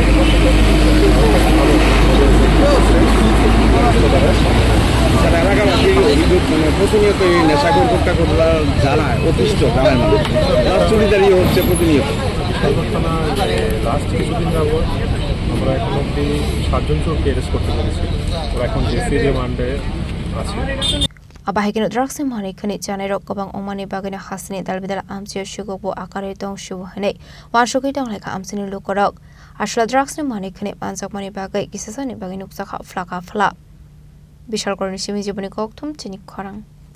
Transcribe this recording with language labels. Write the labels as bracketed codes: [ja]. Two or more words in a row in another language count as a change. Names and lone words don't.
[bn] এলাকাবাসী অভিযোগ প্রতিনিয়ত এই নেশাখোর কোট্টা জানায় অতিষ্ঠ গ্রামের মানুষ চুরিদারি হচ্ছে প্রতিনিয়ত থানা লাস্ট কিছুদিন যাবত আমরা এখন অব্দি 7 জন চোরকে অ্যারেস্ট করতে পেরেছি ওরা এখন [en] JC remand [bn] আছে [trp] Abahigino drugs Manwikhwni janero gobang omani bagina hasini dalbidal amchio shugokbo akare dong shubu hanai wanshuki dong Khlaikha Amchaini Lukurok ashla drugs ni Manwikhwni Khokjakmani bagai kisasani bagin uksakha flaka fla bishal korni shimi jiboni Koktwma Chini Khorang